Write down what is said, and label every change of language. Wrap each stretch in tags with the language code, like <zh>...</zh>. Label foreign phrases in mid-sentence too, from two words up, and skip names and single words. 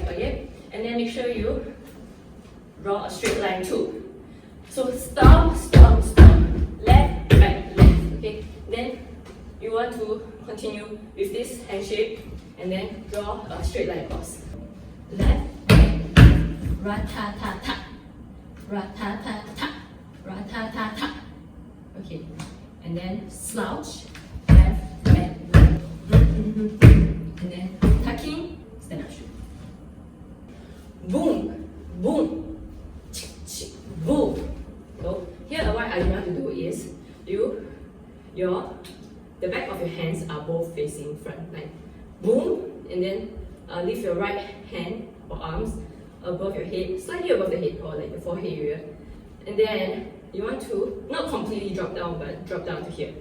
<en>Okay, and then make sure you draw a straight line too. So stop, left, right, left. Okay, then you want to continue with this hand shape and then draw a straight line across. Left, right, ra-ta-ta-ta, ra-ta-ta-ta, ra-ta-ta-ta. Okay, and then slouch, left, right, left. And then tucking, stand up shoot. Boom, boom, chk, chk, boom. So here what I want to do is the back of your hands are both facing front, like boom, and then lift your right hand or arms above your head, slightly above the head or like the forehead area, and then you want to not completely drop down, but drop down to here.</en>